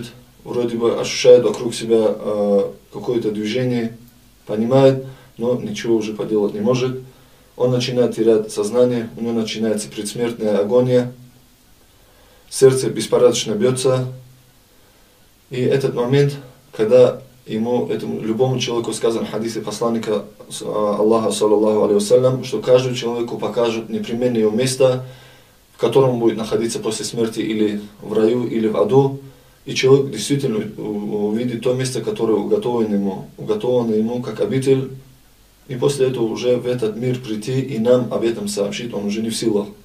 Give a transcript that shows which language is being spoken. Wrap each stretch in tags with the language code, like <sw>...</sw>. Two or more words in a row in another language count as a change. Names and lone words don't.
<ru>Вроде бы ощущает вокруг себя какое-то движение, понимает, но ничего уже поделать не может. Он начинает терять сознание, у него начинается предсмертная агония, сердце беспорядочно бьется. И этот момент, когда любому человеку сказан в хадисе посланника Аллаха,</ru> <ar>صلى الله عليه وسلم,</ar> <ru>что каждому человеку покажут непременное его место, в котором он будет находиться после смерти, или в раю, или в аду. И человек действительно увидит то место, которое уготовано ему как обитель. И после этого уже в этот мир прийти и нам об этом сообщить он уже не в силах.</ru>